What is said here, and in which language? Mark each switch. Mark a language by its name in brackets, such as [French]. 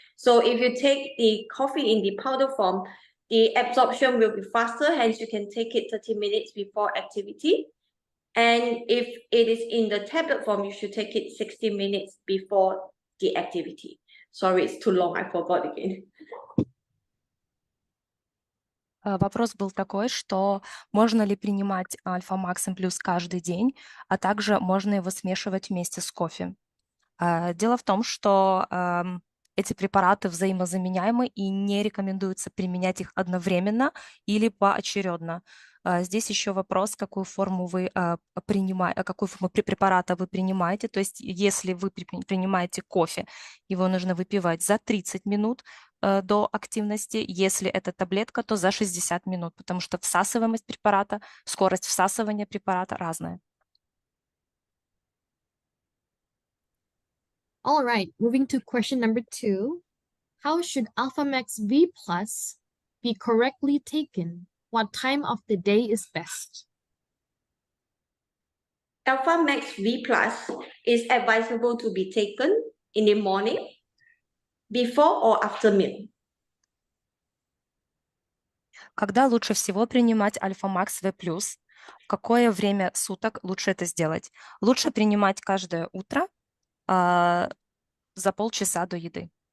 [English] So if you take the coffee in the powder form, the absorption will be faster, hence you can take it 30 minutes before activity. And if it is in the tablet form, you should take it 60 minutes before the activity. Sorry, it's too long, I forgot again. [Russian] Вопрос был такой, что можно ли принимать Альфа Макс Плюс каждый день, а также можно его смешивать вместе с кофе. Дело в том, что эти препараты взаимозаменяемы и не рекомендуется применять их одновременно или поочередно. Здесь еще вопрос, какую форму вы какую форму препарата вы принимаете. То есть если вы принимаете кофе, его нужно выпивать за 30 минут до активности. Если это таблетка, то за 60 минут, потому что всасываемость препарата, скорость всасывания препарата разная. [English] All right, moving to question number 2. How should Alpha Max V Plus be correctly taken? What time of the day is best? Alpha Max V Plus is advisable to be taken in the morning, before or after meal. [Russian] Когда лучше всего принимать Альфа Макс V+, в какое время суток лучше это сделать? Лучше принимать каждое утро за полчаса до еды.